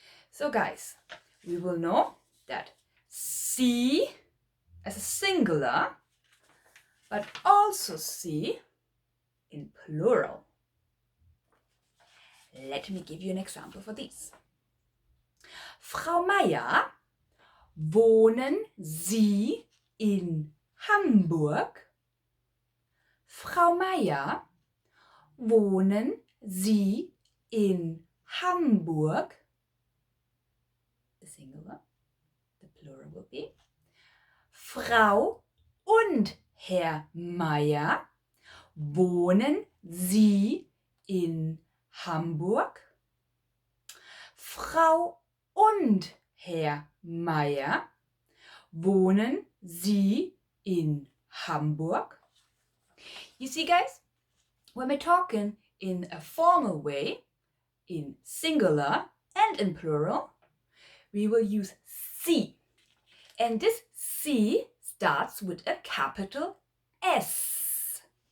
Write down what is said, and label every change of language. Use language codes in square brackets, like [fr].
[en] So guys, we will know that Sie as a singular, but also Sie in plural. Let me give you an example for this. [de] Frau Meier, wohnen Sie in Hamburg? Frau Meier, wohnen Sie in Hamburg? [en] The singular, the plural will be [de] Frau und Herr Meier, wohnen Sie in Hamburg? Frau und Herr Meier, wohnen Sie in Hamburg? [en] You see, guys, when we're talking in a formal way, in singular and in plural, we will use Sie. And this Sie starts with a capital S.